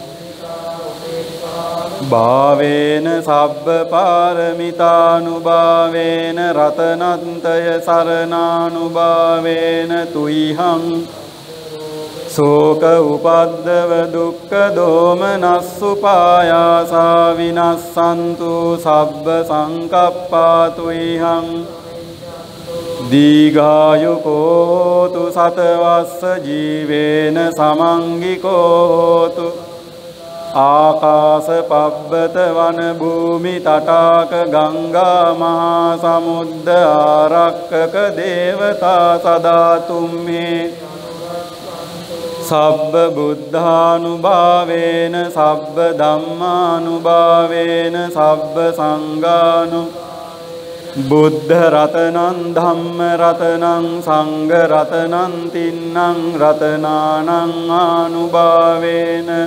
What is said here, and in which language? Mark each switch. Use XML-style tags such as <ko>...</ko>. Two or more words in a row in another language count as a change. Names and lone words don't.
<pi>භාවේන සබ්බ පාරමිතානුභාවේන රතනන්තය සරණානුභාවේන තුයිහං සෝක උපද්දව දුක්ඛ දෝමනස්සුපායාසා විනස්සන්තු සබ්බ සංකප්පාතු ඉහං දීඝායුකෝ හෝතු සතවස්ස ජීවේන සමංගිකෝ හෝතු ආකාස පබ්බත වන භූමි තටාක ගංගා මහා සමුද්ද ආරක්කක දේවතා සදාතුම්මේ සබ්බ බුද්ධානුභාවේන සබ්බ ධම්මානුභාවේන සබ්බ සංඝානු බුද්ධ රතනං ධම්ම රතනං සංඝ රතනං තින්නං රතනානං ආනුභාවේන</pi>